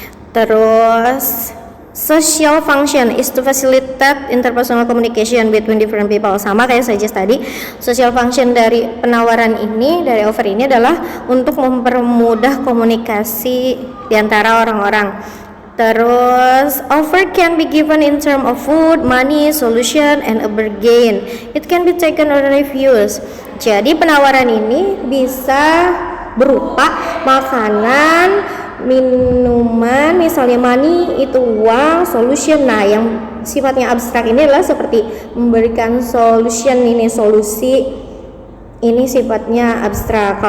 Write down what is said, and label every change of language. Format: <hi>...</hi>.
<en>Terus social function is to facilitate interpersonal communication between different people.</en> <id>Sama kayak saja tadi, social function dari penawaran ini, dari offer ini adalah untuk mempermudah komunikasi di antara orang-orang.</id> <en>Terus offer can be given in term of food, money, solution, and a bargain. It can be taken or refused.</en> <id>Jadi penawaran ini bisa berupa makanan, minuman, misalnya money itu uang, solution. Nah, yang sifatnya abstrak ini adalah seperti memberikan solution, ini solusi, ini sifatnya abstrak.</id>